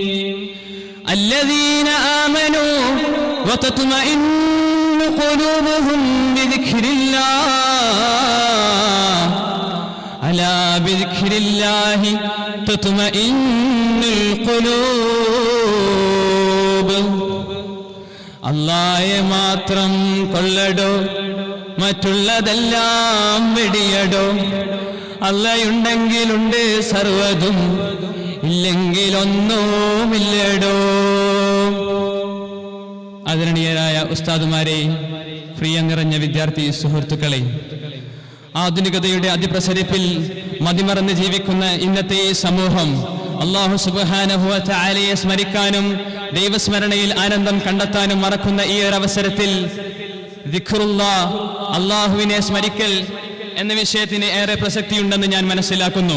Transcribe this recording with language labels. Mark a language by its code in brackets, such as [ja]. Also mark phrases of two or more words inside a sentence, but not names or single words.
[ar] الذين آمنوا وتطمئن قلوبهم بذكر الله ألا بذكر الله تطمئن القلوب. [ml] അല്ലാഹയെ മാത്രം കൊള്ളടോ, മറ്റുള്ളതെല്ലാം വെടിയടോ. അല്ലാഹുണ്ടെങ്കിലുണ്ട് സർവ്വതും, ഇല്ലെങ്കിലൊന്നുമില്ലടോ. ആദരണീയരായ ഉസ്താദുമാരെ, പ്രിയം നിറഞ്ഞ വിദ്യാർത്ഥി സുഹൃത്തുക്കളെ, ആധുനികതയുടെ അതിപ്രസരിപ്പിൽ മതിമറന്ന് ജീവിക്കുന്ന ഇന്നത്തെ ഈ സമൂഹം [ar] الله سبحانه وتعالى [ml] സ്മരിക്കാനും ദൈവസ്മരണയിൽ ആനന്ദം കണ്ടെത്താനും മറക്കുന്ന ഈ ഒരു അവസരത്തിൽ ദിക്റുല്ലാഹ്, അല്ലാഹുവിനെ സ്മരിക്കൽ എന്ന വിഷയത്തിന് ഏറെ പ്രസക്തിയുണ്ടെന്ന് ഞാൻ മനസ്സിലാക്കുന്നു.